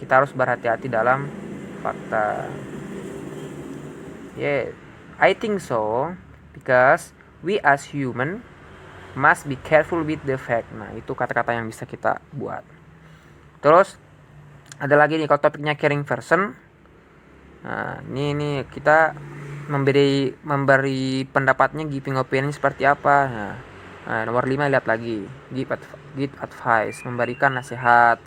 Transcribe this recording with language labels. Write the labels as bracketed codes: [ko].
[id] Kita harus berhati-hati dalam fakta. [en] Yeah, I think so because we as human must be careful with the fact. [id] Nah, itu kata-kata yang bisa kita buat. Terus ada lagi nih kalau topiknya caring person. Nah, ini kita memberi pendapatnya, giving opinion seperti apa. Nah, nomor 5 lihat lagi. Give advice, memberikan nasihat.